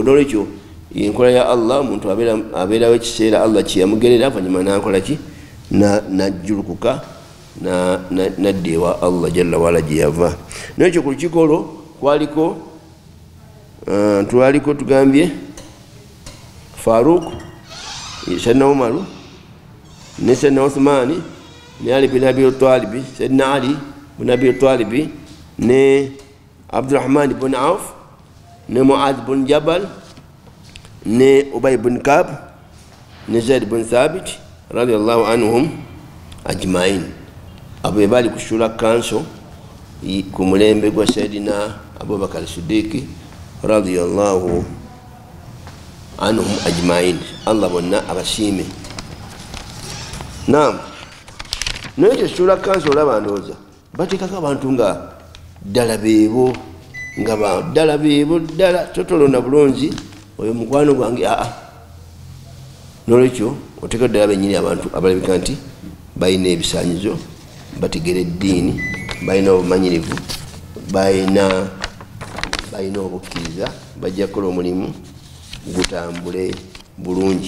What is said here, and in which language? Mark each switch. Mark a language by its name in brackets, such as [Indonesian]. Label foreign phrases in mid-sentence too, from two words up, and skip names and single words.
[Ganda] N'olwekyo enkola ya Allah omuntu abeerawo ekiseera Allah kyeyamugerera avanyuma n'akola ki najjulukuka nadda ewa Allah [Arabic] جل وعلا [Ganda] gye yava. Nekyo ku lukiiko olwo twaliko tugambye Faruk, Sayyidina Umaru ne Sayyidina Uthmani ne Ali bin Abi Talib, Sayyidina Ali bin Abi Talib ne Abdurrahman bin Auf ne Mu'adh bin Jabal ne Ubay bin Ka'b ne Zaid bin Thabit [Arabic] رضي الله عنهم أجمعين. [Ganda] Abo bali ku Shura Council ku mulembe gwa Sayyidina Abubakar Siddiq [Arabic] رضي الله عنهم أجمعين. [Ganda] Allah bonna abashime. Naam, nekyo Shura Council olaba ndowooza bateekako abantu nga ddala beebo ddala totolonda bulungi oyo mukwano gwange nolwekyo oteeka ddala bennyini abantu abalabika nti balina ebisaanyizo, bategera eddiini, balina obumanyirivu, balina obukkiriza, bajja kukola omulimu gutambule bulungi.